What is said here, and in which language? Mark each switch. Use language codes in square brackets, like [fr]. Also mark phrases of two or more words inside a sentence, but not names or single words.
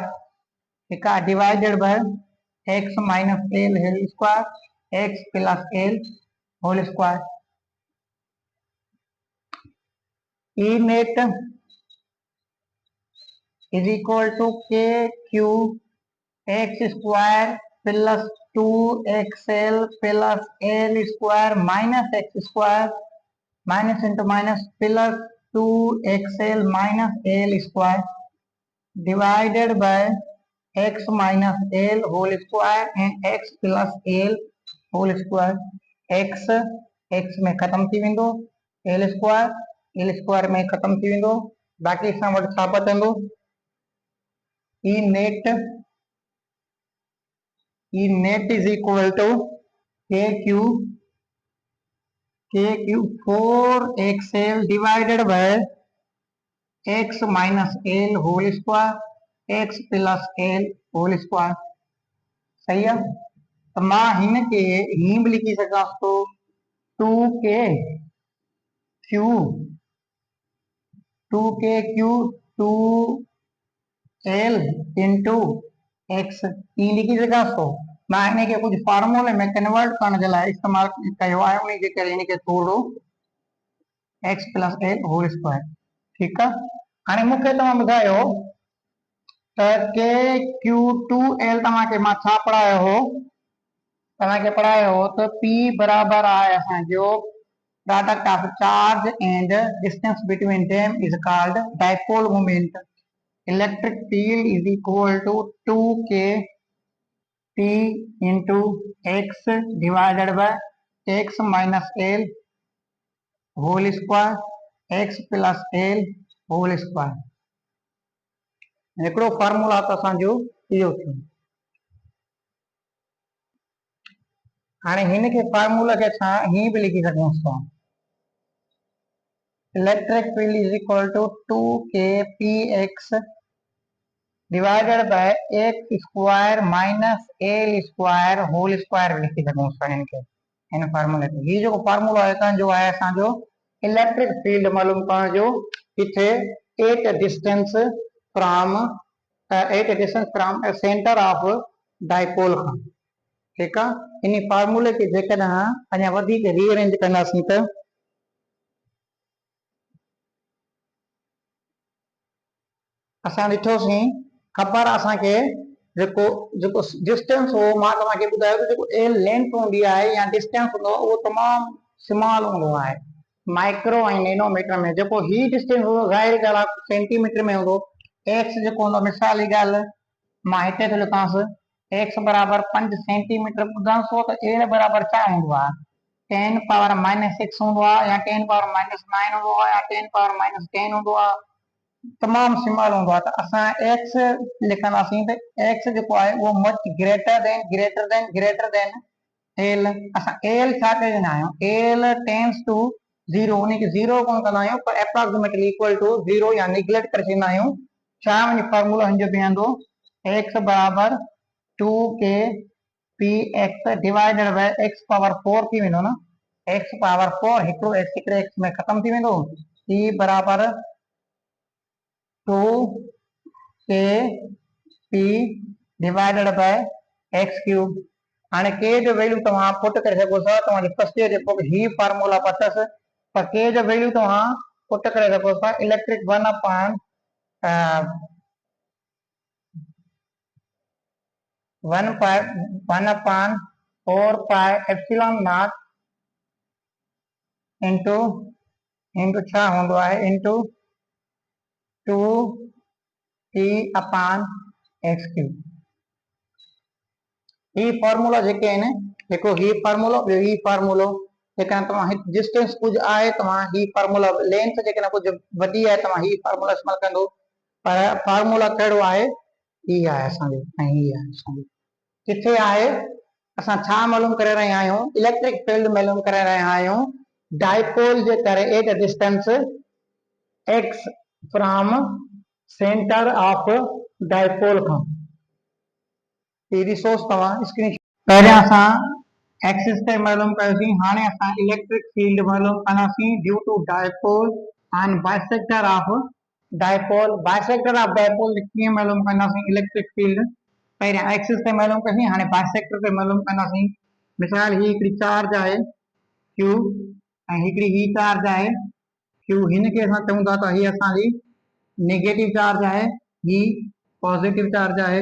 [hi] ठीक है, [en] divided by x minus l whole square x plus l whole square. E net is equal to k q x square plus 2xl plus l square minus x square minus into minus plus 2xl minus l square divided by x minus l whole square and x plus l whole square। [sd] x में खत्म थी वेंदो, l square में खत्म थी वेंदो, बाक़ी असां वटि छा बचंदो [en] E net is equal to kq 4xl divided by x minus l whole square x plus l whole square। [sd] सही है, तो मां हिन के ही भी लिखी सकां तो 2k q 2l [en] into x E [sd] लिखी सघां थो। मां हिन खे कुछ फॉर्मूले में कन्वर्ट करण जे लाइ इस्तेमाल कयो आहे, उन जे करे हिन खे थोरो [en] x plus l whole square. [hi] ठीक है, [sd] हाणे मूंखे तव्हां ॿुधायो त के क्यू 2l तव्हांखे मां छा पढ़ायो हो, तव्हांखे पढ़ायो हो त p बराबर आहे असांजो [en] product of charge and distance between them is called dipole moment। electric field is equal to 2k p into x divided by x minus l whole square x plus l whole square। [sd] हिकिड़ो फार्मूला त असांजो इहो थियो। हाणे हिन खे फार्मूला खे छा हीअं बि लिखी सघूं था, [en] electric field is equal to 2k px divided by x square minus l square whole square [sd] लिखी सघूं था इनके इन फार्मूले ते। [hi] ये जो फार्मूला है जो है [sd] असांजो [en] electric field [sd] मालूम करण जो किथे [en] at distance from centre of dipole [sd] खां। ठीक है, इन फार्मूले के जेकॾहिं अञा वधीक रीअरेंज कंदासीं त असां ॾिठोसीं ख़बर असांखे जेको जेको डिस्टेंस हो मां तव्हांखे ॿुधायो त जेको एल लेंथ हूंदी आहे या डिस्टेंस हूंदो आहे उहो तमामु स्मॉल हूंदो आहे माइक्रो ऐं नैनोमीटर में। जेको ही डिस्टेंस हूंदो ज़ाहिर ॻाल्हि आहे सेंटीमीटर में हूंदो। एक्स जेको हूंदो मिसाल जी ॻाल्हि मां हिते थो लिखांसि एक्स बराबर 5 सेंटीमीटर ॿुधांसि त एल बराबर छा हूंदो आहे 10 [en] power minus [sd] 6 हूंदो आहे या 10 [en] power minus [sd] 9 हूंदो आहे या 10 [en] power minus [sd] 10 हूंदो आहे। तमाम स्मॉल हूंदो आहे त असां एक्स लिखंदासीं त एक्स जेको आहे उहो [en] much greater than l. [sd] असां एल छा चवंदा आहियूं [en] l tends to 0 [sd] उनखे 0 कोन कंदा आहियूं पर [en] approximately equal to 0 [sd] या निगलेक्ट करे छॾींदा आहियूं। छा वञी फार्मूला हिन जो बीहंदो एक्स बराबर [en] 2 k p x divided by x power 4 [sd] थी वेंदो न। [en] x power 4 [sd] हिकिड़ो एक्स हिकिड़े एक्स में ख़तम थी वेंदो। ई बराबर 2 के पी [en] divided by x cube. [sd] हाणे के जो वैल्यू तव्हां पुट करे सघो था तव्हांजे [en] first year [sd] जेको ही फार्मूला पतस पर के जो वैल्यू तव्हां पुट करे सघो था इलेक्ट्रिक 1 अपॉन [en] 1 upon 4 pi epsilon naught [sd] इंटू छा हूंदो आहे [en] into 2 p upon x cube. [sd] ही फार्मूला जेके आहिनि जेको ही फार्मूलो ॿियो ही फार्मूलो जेकॾहिं तव्हां डिस्टेंस कुझु आहे तव्हां ही फार्मूला लेंथ जेकॾहिं कुझु वधी आहे तव्हां ही फार्मूला इस्तेमालु कंदो पर फार्मूला कहिड़ो आहे ही आहे असांजो ऐं ही आहे असांजो। किथे आहे असां छा मालूम करे रहिया आहियूं [en] electric field [sd] मालूम करे रहिया आहियूं डाइपोल जे करे [en] at distance x from centre of dipole [sd] खां। ये रिसोर्स तव्हां स्क्रीन पहिरियां असां एक्सिस ते मालूम कयोसीं हाणे असां [en] electric field [sd] मालूम कंदासीं [en] due to dipole and bisector of dipole. bisector of dipole [sd] कीअं मालूम कंदासीं [en] electric field [sd] पहिरियां एक्सिस ते मालूम कयोसीं हाणे बाइसेक्टर ते मालूम कंदासीं। मिसाल ही हिकिड़ी चार्ज आहे क्यू ऐं हिकिड़ी ही चार्ज आहे क्यू हिनखे असां चऊं था त हीअ असांजी [en] negative charge [sd] आहे ही [en] positive charge [sd] आहे।